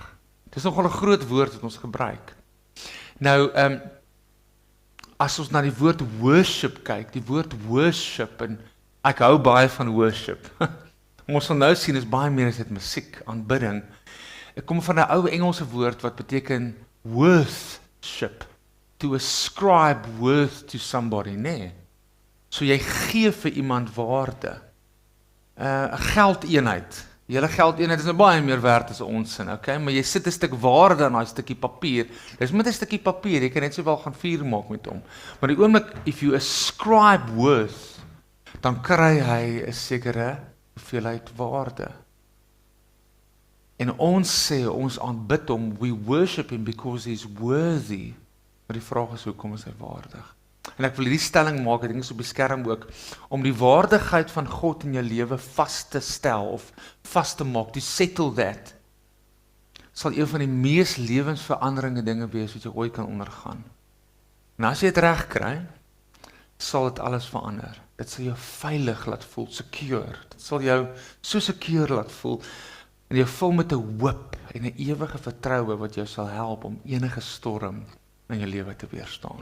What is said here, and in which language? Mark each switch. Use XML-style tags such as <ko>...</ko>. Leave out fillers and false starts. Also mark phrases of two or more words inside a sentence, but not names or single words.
<af>Dit is nogal 'n groot woord wat ons gebruik. Nou, as ons na die woord worship kyk, die woord worship, en ek hou baie van worship. Ons sal nou sien, is baie meer as dit musiek, aanbidding. Ek kom van 'n ou Engelse woord wat beteken worthship,</af> <en>to ascribe worth to somebody,</en> <af>nee. So jy gee vir iemand waarde. 'n Geldeenheid. Julle geldeenheid is nou baie meer werd as ons sin, okay? Maar jy sit 'n stuk waarde aan daai stukkie papier. Dis met 'n stukkie papier, jy kan net sowel gaan vuur maak met hom. Maar die oomblik,</af> <en>if you ascribe worth,</en> <af>dan kry hy 'n sekere hoeveelheid waarde. En ons sê, ons aanbid hom,</af> <en>we worship him because he's worthy.</en> <af>Maar die vraag is, hoekom is hy waardig? En ek wil hierdie stelling maak, ek dink is op die skerm ook, om die waardigheid van God in jou lewe vas te stel, of vas te maak,</af> <en>to settle that,</en> <af>sal een van die mees lewensveranderende dinge wees wat jy ooit kan ondergaan. En as jy dit reg kry, sal dit alles verander. Dit sal jou veilig laat voel, secure. Dit sal jou so secure laat voel, en jou vul met 'n hoop en 'n ewige vertroue wat jou sal help om enige storm in jou lewe te weerstaan.</af>